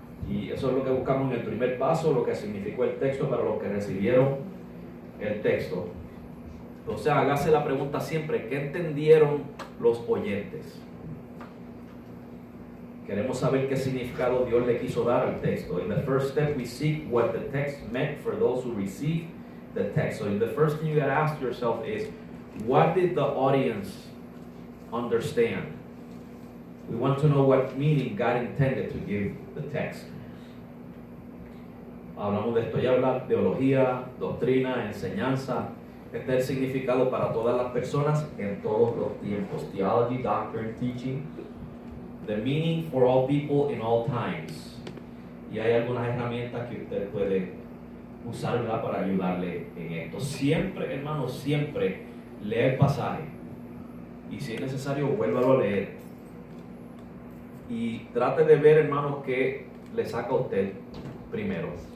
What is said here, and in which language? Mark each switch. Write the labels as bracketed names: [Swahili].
[Spanish] Y eso es lo que buscamos en el primer paso, lo que significó el texto para los que recibieron el texto. O sea, hágase la pregunta siempre, ¿qué entendieron los oyentes? Queremos saber qué significado Dios le quiso dar al texto. [English] In the first step, we seek what the text meant for those who received the text. So the first thing you got to ask yourself is, what did the audience understand? We want to know what meaning God intended to give the text. [Spanish] Hablamos de esto ya, hablar teología, doctrina, enseñanza. Este es el significado para todas las personas en todos los tiempos. [English] Theology, doctrine, teaching. The meaning for all people in all times. [Spanish] Y hay algunas herramientas que usted puede usar, ¿verdad?, para ayudarle en esto. Siempre, hermano, siempre lea el pasaje. Y si es necesario, vuélvalo a leer. Y trate de ver, hermanos, qué le saca a usted primero.